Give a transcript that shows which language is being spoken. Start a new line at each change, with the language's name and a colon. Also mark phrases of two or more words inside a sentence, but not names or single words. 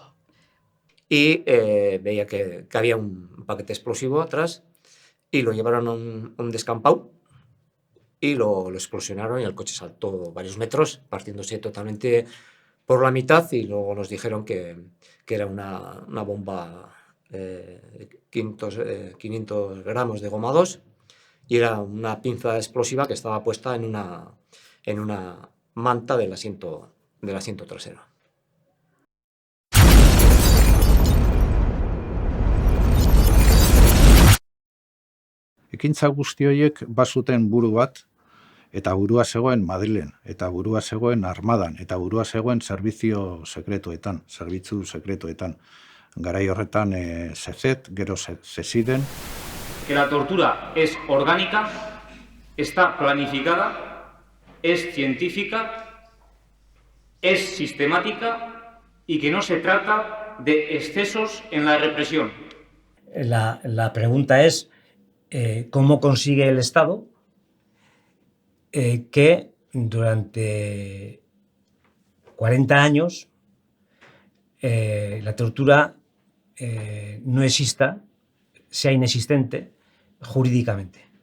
Spanish: Y veía que había un paquete explosivo atrás y lo llevaron a un descampado y lo explosionaron y el coche saltó varios metros, partiéndose totalmente por la mitad, y luego nos dijeron que era una bomba de 500 gramos de goma 2 y era una pinza explosiva que estaba puesta en una manta del asiento trasero.
Basque: Ekintza guzti horiek bazuten buru bat, eta burua zegoen Madrilen, eta burua zegoen armadan, eta burua zegoen zerbitzu sekretuetan. Garai horretan CZ, gero CSIDen.
Spanish: Que la tortura es orgánica, está planificada, es científica, es sistemática y que no se trata de excesos en la represión. La pregunta es cómo consigue el Estado que durante 40 años la tortura no exista, sea inexistente jurídicamente.